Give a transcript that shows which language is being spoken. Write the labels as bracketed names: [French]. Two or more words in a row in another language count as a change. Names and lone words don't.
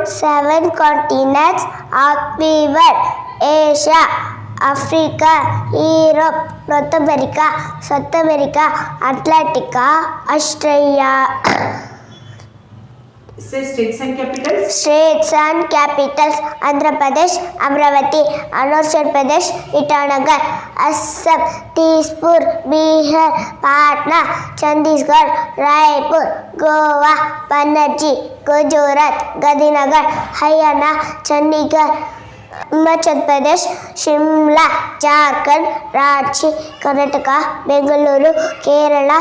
[English] 7 continents of the world: Asia, Africa, Europe, North America, South America, Atlantica, Australia. Say states and capitals. States and capitals: Andhra Pradesh, Amravati, Arunachal Pradesh, Itanagar, Assam, Tizpur, Bihar, Patna, Chandigarh, Raipur, Goa, Panaji, Gujarat, Gandhinagar, Haryana, Chandigarh, Himachal Pradesh, Shimla, Jharkhand, Ranchi, Karnataka, Bengaluru, Kerala,